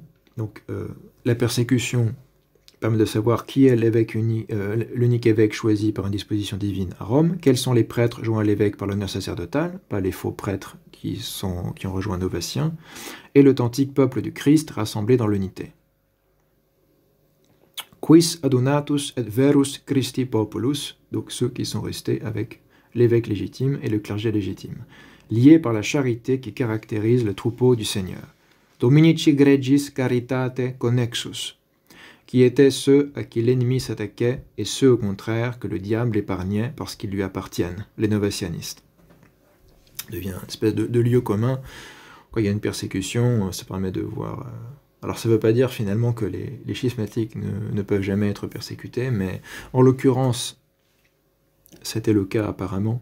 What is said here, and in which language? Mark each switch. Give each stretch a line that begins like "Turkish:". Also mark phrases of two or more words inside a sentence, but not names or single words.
French: Donc, la persécution permet de savoir qui est l'évêque l'unique évêque choisi par une disposition divine à Rome, quels sont les prêtres joints à l'évêque par l'honneur sacerdotal, pas les faux prêtres qui ont rejoint Novatien, et l'authentique peuple du Christ rassemblé dans l'unité.
Latin: Quis adonatus et verus Christi populus,
French: donc ceux qui sont restés avec l'évêque légitime et le clergé légitime, liés par la charité qui caractérise le troupeau du Seigneur.
Latin: Dominici gregis caritate connexus,
French: qui étaient ceux à qui l'ennemi s'attaquait et ceux au contraire que le diable épargnait parce qu'ils lui appartiennent, les novatianistes. Devient une espèce de lieu commun. Quand il y a une persécution, ça permet de voir... Alors ça ne veut pas dire finalement que les schismatiques ne peuvent jamais être persécutés, mais en l'occurrence, c'était le cas apparemment.